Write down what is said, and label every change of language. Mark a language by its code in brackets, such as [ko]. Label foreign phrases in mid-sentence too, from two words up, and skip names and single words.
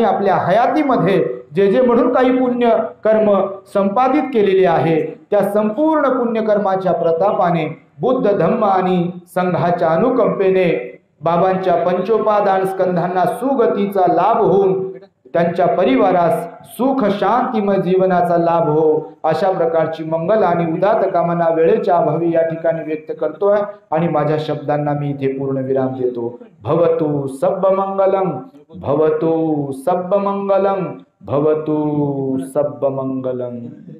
[mr] आपल्या हयातीमध्ये जे जे म्हणून काही पुण्य कर्म संपादित केलेले आहे त्या संपूर्ण पुण्यकर्माच्या प्रतापाने बुद्ध धम्म आणि संघाच्या अनुकंपेने बाबांच्या पंचोपादान स्कंधांना सुगतीचा लाभ होऊन त्यांच्या परिवारास सुख शांतिमय जीवनाचा लाभ हो, अशा प्रकारची मंगल आणि उदात कामना वेळेच्या अभावी या ठिकाणी व्यक्त करतोय आणि माझ्या शब्दांना मी इथे पूर्ण विराम देतो. [pi] भवतु सब्ब मंगलम, भवतु सब्ब मंगलम, भवतु सब्ब मंगलम.